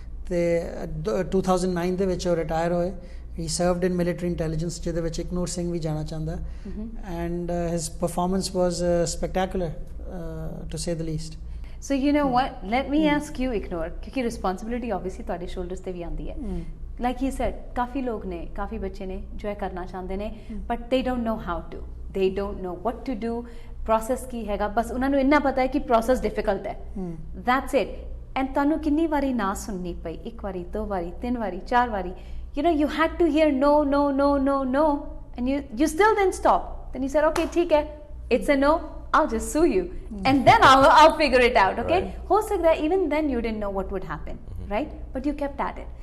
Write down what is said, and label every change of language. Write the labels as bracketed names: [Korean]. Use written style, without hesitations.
[Punjabi] ਤੇ 2009 ਦੇ ਵਿੱਚ ਉਹ ਰਿਟਾਇਰ ਹੋਏ। [English] He served in military intelligence, [Punjabi] ਜਿਹਦੇ ਵਿੱਚ ਇਕਨੂਰ ਸਿੰਘ ਵੀ ਜਾਣਾ ਚਾਹੁੰਦਾ, [English] and his performance was spectacular, to say the least. So you know what, let me ask you, Iknoor, ਕਿਉਂਕਿ responsibility obviously ਤੁਹਾਡੇ shoulders [Punjabi] ਤੇ ਵੀ ਆਉਂਦੀ ਹੈ। [English] Like you said, [Punjabi] ਕਾਫੀ ਲੋਕ ਨੇ, ਕਾਫੀ ਬੱਚੇ ਨੇ ਜੋ ਇਹ ਕਰਨਾ ਚਾਹੁੰਦੇ ਨੇ, [English] but they don't know how to, they don't know what to do, [Punjabi] process ਕੀ ਹੈਗਾ, ਬਸ ਉਹਨਾਂ ਨੂੰ ਇੰਨਾ ਪਤਾ ਹੈ ਕਿ process difficult ਹੈ, [English] that's it. And [Punjabi] ਤੁਹਾਨੂੰ ਕਿੰਨੀ ਵਾਰੀ ਨਾ ਸੁਣਨੀ ਪਈ, ਇੱਕ ਵਾਰੀ, 2 ਵਾਰੀ, 3 ਵਾਰੀ, 4 ਵਾਰੀ, [English] you know, you had to hear no, no, no, no, no, and you still didn't stop. Then you said, okay, [Hindi] ठीक है, [English] it's a no, I'll just sue you and then I'll figure it out, okay? Right. [Hindi] Ho sakta hai, [English] even then you didn't know what would happen, right? But you kept at it.